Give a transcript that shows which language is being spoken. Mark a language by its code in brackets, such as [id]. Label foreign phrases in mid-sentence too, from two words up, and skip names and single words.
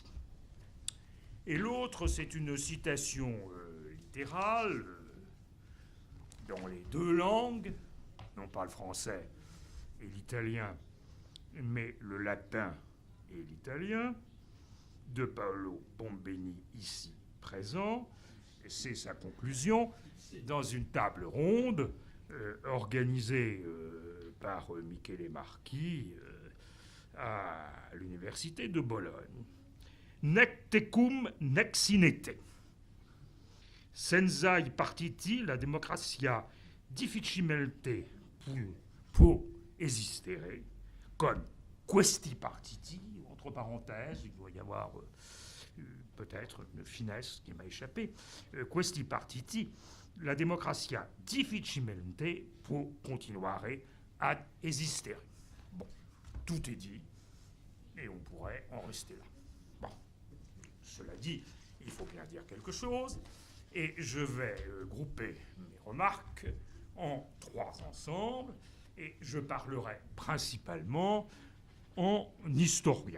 [fr] Et l'autre, c'est une citation littérale dans les deux langues, non pas le français et l'italien, mais le latin et l'italien, de Paolo Bombeni, ici présent. Et c'est sa conclusion dans une table ronde organisée par Michele Marchi à l'université de Bologne. [la] Nec tecum nec sinete. [it] Senza i partiti la democrazia difficilmente può esistere, con questi partiti, [fr] entre parenthèses, il doit y avoir peut-être une finesse qui m'a échappé, [it] questi partiti, la democrazia difficilmente può continuare ad esistere. [fr] Bon, tout est dit, et on pourrait en rester là. Bon, cela dit, il faut bien dire quelque chose, et je vais grouper mes remarques en trois ensembles, et je parlerai principalement en historien.